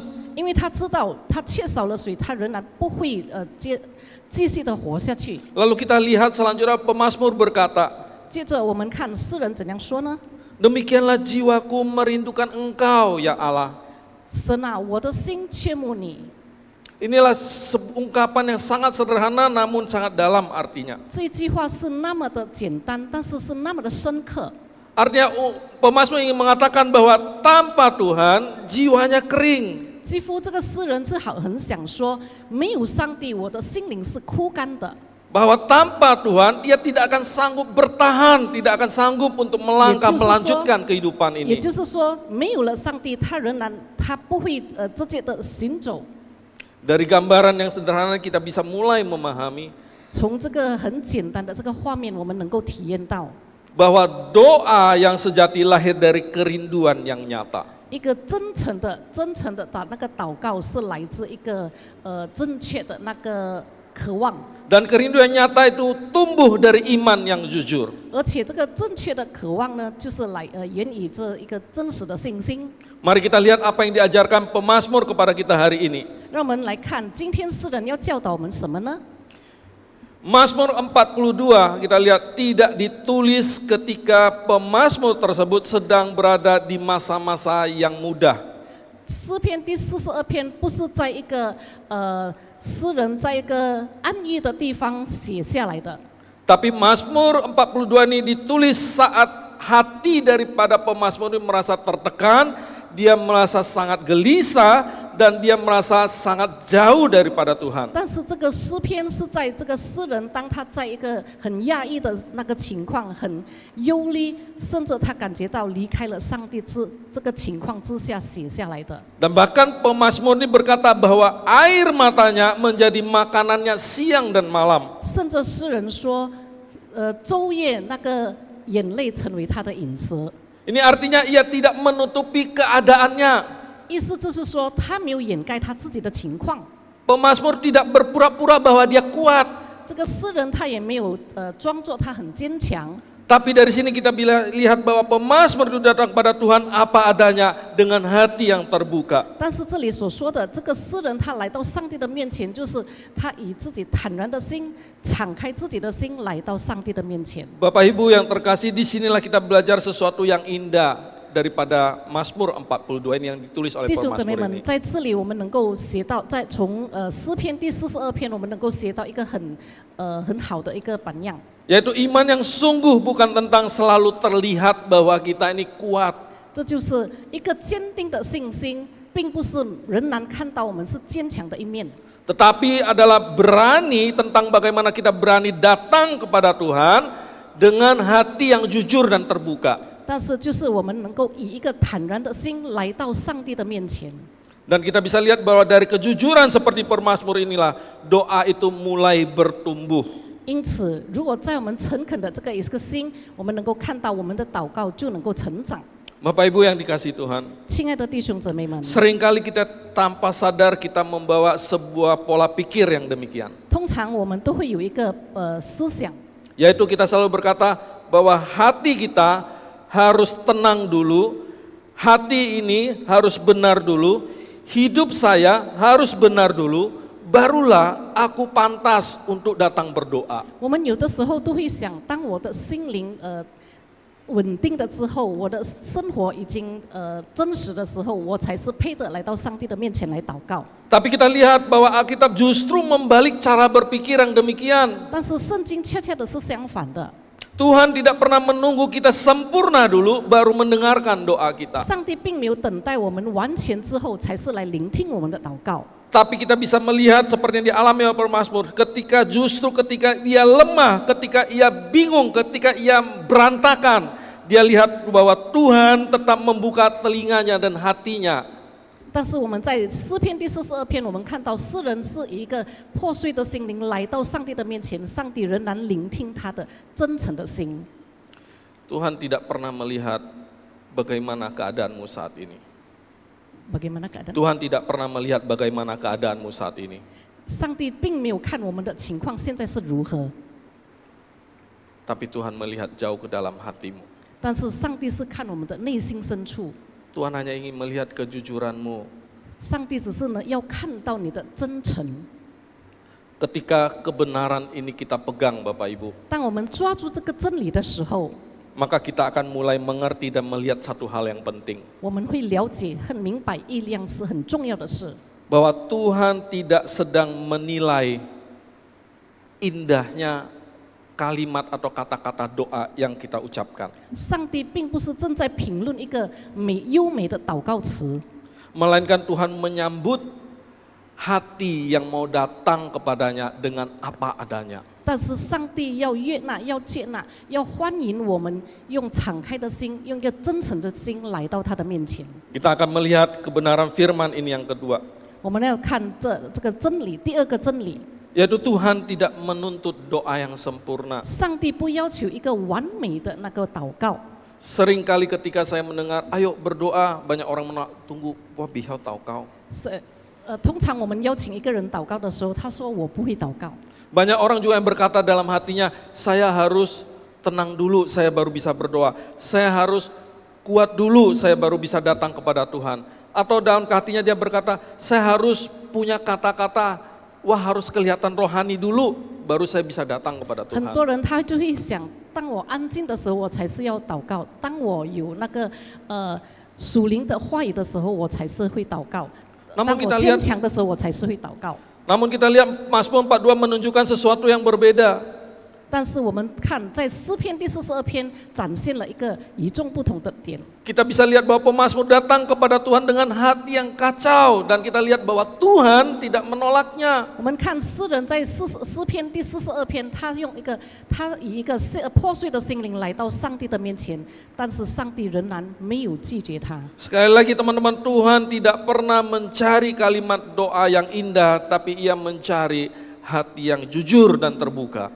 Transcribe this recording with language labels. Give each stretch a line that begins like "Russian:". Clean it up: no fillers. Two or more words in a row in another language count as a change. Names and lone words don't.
Chinese: 因为他知道他缺少了水，他仍然不会继续的活下去。
Indonesian: Lalu kita lihat selanjutnya pemazmur berkata,
Chinese: 接着我们看诗人怎样说呢？
Indonesian: demikianlah jiwaku merindukan Engkau ya Allah.
Chinese: 神啊，我的心切慕你。
Indonesian: Inilah ungkapan yang sangat sederhana namun sangat dalam artinya.
Chinese: 这一句话是那么的简单，但是是那么的深刻。
Indonesian: Artinya pemazmur ingin mengatakan bahwa tanpa Tuhan jiwanya kering.
Chinese: 几乎这个诗人是很想说，没有上帝，我的心灵是枯干的。
Indonesian: Bahwa tanpa Tuhan ia tidak akan sanggup bertahan, tidak akan sanggup untuk melangkah melanjutkan kehidupan
Chinese: 也
Indonesian: ini.
Chinese: 就是说，没有了上帝，他仍然他不会直接的行走。
Indonesian: Dari gambaran yang sederhana kita bisa mulai memahami
Chinese: 从这个很简单的这个画面，我们能够体验到
Indonesian: bahwa doa yang sejati lahir dari kerinduan yang nyata.
Chinese: 一个真诚的那个祷告是来自一个正确的那个渴望，
Indonesian: Dan kerinduan nyata itu tumbuh dari iman yang jujur.
Chinese: 而且这个正确的渴望呢，就是源于这一个真实的信心。
Indonesian: Mari kita lihat apa yang diajarkan pemazmur kepada kita hari ini.
Chinese: 让我们来看，今天诗人要教导我们什么呢？
Indonesian: Mazmur 42 kita lihat tidak ditulis ketika pemazmur tersebut sedang berada di masa-masa yang mudah.
Chinese: 诗篇第42篇不是在一个诗人在一个安逸的地方写下来的，
Indonesian: Tapi Mazmur 42 ini ditulis saat hati daripada pemazmur ini merasa tertekan, dia merasa sangat gelisah dan dia merasa sangat jauh daripada Tuhan.
Chinese: 但是这个诗篇是在这个诗人当他在一个很压抑的那个情况，很忧虑，甚至他感觉到离开了上帝这个情况之下写下来的。
Indonesian: Dan bahkan pemazmur ini berkata bahwa air matanya menjadi makanannya siang dan malam.
Chinese: 甚至诗人说，昼夜那个眼泪成为他的饮食。
Indonesian: Ini artinya ia tidak menutupi keadaannya.
Chinese: 意思就是说，他没有掩盖他自己的情况。
Indonesian: Pemazmur tidak berpura-pura bahwa dia kuat.
Chinese: 这个诗人他也没有装作他很坚强。
Indonesian: Tapi dari sini kita lihat bahwa pemazmur itu datang kepada Tuhan apa adanya dengan hati yang terbuka.
Chinese: 但是这里所说的这个诗人，他来到上帝的面前，就是他以自己坦然的心，敞开自己的心来到上帝的面前。
Indonesian: Bapak Ibu yang terkasih, disinilah kita belajar sesuatu yang indah daripada Mazmur 42 ini yang ditulis oleh
Chinese: 弟兄姊妹
Indonesian: pemazmur
Chinese: 们，
Indonesian: ini.
Chinese: 在这里我们能够学到，从诗篇第42篇，我们能够学到一个很好的一个榜样。
Indonesian: Yaitu iman yang sungguh bukan tentang selalu terlihat bahwa kita ini kuat.
Chinese: 这就是一个坚定的信心，并不是仍然看到我们是坚强的一面，
Indonesian: Tetapi adalah berani tentang bagaimana kita berani datang kepada Tuhan dengan hati yang jujur dan terbuka.
Chinese: 但是就是我们能够以一个坦然的心来到上帝的面前。
Indonesian: Dan kita bisa lihat bahwa dari kejujuran seperti pemazmur inilah doa itu mulai bertumbuh.
Chinese: 因此，如果在我们诚恳的这个一个心，我们能够看到我们的祷告就能够成长。
Indonesian: Bapak Ibu yang dikasihi Tuhan,
Chinese: 亲爱的弟兄姊妹们，
Indonesian: seringkali kita tanpa sadar kita membawa sebuah pola pikir yang demikian.
Chinese: 通常我们都会有一个思想，
Indonesian: Yaitu kita selalu berkata bahwa hati kita harus tenang dulu, hati ini harus benar dulu, hidup saya harus benar dulu, barulah aku pantas untuk datang berdoa.
Chinese: 我们有的时候都会想，当我的心灵稳定了之后，我的生活已经真实的时候，我才是配得来到上帝的面前来祷告。
Indonesian: Tapi kita lihat bahwa Alkitab justru membalik cara berpikir yang demikian.
Chinese: 但是圣经恰恰的是相反的，
Indonesian: Tuhan tidak pernah menunggu kita sempurna dulu baru mendengarkan doa kita.
Chinese: 上帝并没有等待我们完全之后才是来聆听我们的祷告。
Indonesian: Tapi kita bisa melihat seperti yang dialami oleh pemazmur, ketika ia lemah, ketika ia bingung, ketika ia berantakan, dia lihat bahwa Tuhan tetap membuka telinganya dan hatinya.
Chinese: 但是我们在诗篇第42篇，我们看到诗人是以一个破碎的心灵来到上帝的面前，上帝仍然聆听他的真诚的心。
Indonesian: Tuhan tidak pernah melihat bagaimana keadaanmu saat ini. Bagaimana keadaan? Tuhan tidak pernah melihat bagaimana keadaanmu saat ini.
Chinese: 上帝并没有看我们的情况现在是如何，
Indonesian: Tapi Tuhan melihat jauh ke dalam hatimu.
Chinese: 但是上帝是看我们的内心深处。
Indonesian: Tuhan hanya ingin melihat kejujuranmu.
Chinese: 上帝只是呢要看到你的真诚。
Indonesian: Ketika kebenaran ini kita pegang Bapak Ibu,
Chinese: 当我们抓住这个真理的时候，
Indonesian: maka kita akan mulai mengerti dan melihat satu hal yang penting.
Chinese: 我们会了解、很明白意量是很重要的事。
Indonesian: Bahwa Tuhan tidak sedang menilai indahnya kalimat atau kata-kata doa yang kita ucapkan.
Chinese: 上帝并不是正在评论一个优美的祷告词，
Indonesian: Melainkan Tuhan menyambut hati yang mau datang kepadanya dengan apa adanya.
Chinese: 但是上帝要悦纳、要接纳、要欢迎我们用敞开的心，用一个真诚的心来到他的面前。
Indonesian: Kita akan melihat kebenaran firman ini yang kedua.
Chinese: 我们要看这个真理，第二个真理，
Indonesian: Yaitu Tuhan tidak menuntut doa yang sempurna.
Chinese: 上帝不要求一个完美的那个祷告。
Indonesian: Seringkali ketika saya mendengar, ayo berdoa, banyak orang menolak, tunggu, wah bihau tahu kau.
Chinese: 通常我们邀请一个人祷告的时候，他说我不会祷告。
Indonesian: Banyak orang juga yang berkata dalam hatinya, saya harus tenang dulu, saya baru bisa berdoa. Saya harus kuat dulu, saya baru bisa datang kepada Tuhan. Atau dalam hatinya dia berkata, saya harus punya kata-kata, wah harus kelihatan rohani dulu, baru saya bisa datang kepada
Chinese: 很
Indonesian: Tuhan.
Chinese: 多人他就会想，当我安静的时候，我才是要祷告；当我有那个属灵的话语的时候，我才是会祷告；
Indonesian: Namun
Chinese: 当
Indonesian: kita
Chinese: 我
Indonesian: lihat
Chinese: 坚强的时候，我才是会祷告。
Indonesian: Namun kita lihat Mazmur 42 menunjukkan sesuatu yang berbeda.
Chinese: 但是我们看在诗篇第42篇展现了一个与众不同的点。
Indonesian: Kita bisa lihat bahwa pemazmur datang kepada Tuhan dengan hati yang kacau. Dan kita lihat bahwa Tuhan tidak menolaknya.
Chinese: 我们看诗人在诗篇第42篇，他以一个破碎的心灵来到上帝的面前，但是上帝仍然没有拒绝他。
Indonesian: Sekali lagi teman-teman, Tuhan tidak pernah mencari kalimat doa yang indah, tapi ia mencari hati yang jujur dan terbuka.